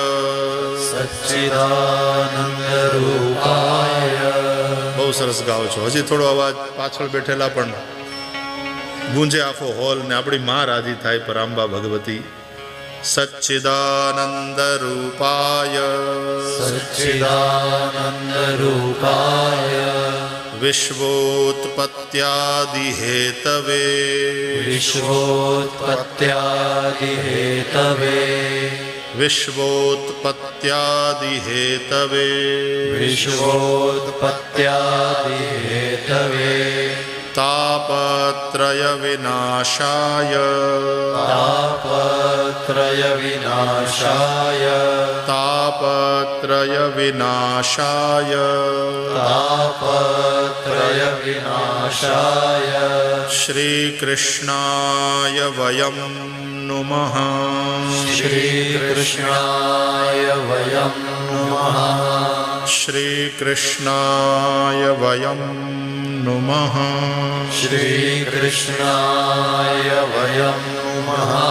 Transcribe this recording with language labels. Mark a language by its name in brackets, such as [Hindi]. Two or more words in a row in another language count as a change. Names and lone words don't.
[Sanskrit] सच्चिदानंद रूपाय. [Gujarati] બહુ સરસ ગાઓ છો. હજી થોડો અવાજ પાછળ બેઠેલા પણ ગુંજે આખો હોલ ને આપણી માં રાજી થાય પરાંબા ભગવતી. [Sanskrit] सच्चिदानंद रूपाय, सच्चिदानंद रूपाय. विश्वोत्पत्यादि हेतवे, विश्वोत्पत्यादि हेतवे, विश्वोत्पत्यादि हेतवे, विश्वोत्पत्यादि हेतवे. तापत्रय विनाशाय, तापत्रय विनाशाय, तापत्रय विनाशाय, तापत्रय विनाशाय. श्री कृष्णाय वयम नुमः, श्री कृष्णाय वयं नमः, श्री कृष्णाय वयम नुमः, श्री कृष्णाय वयं नमः.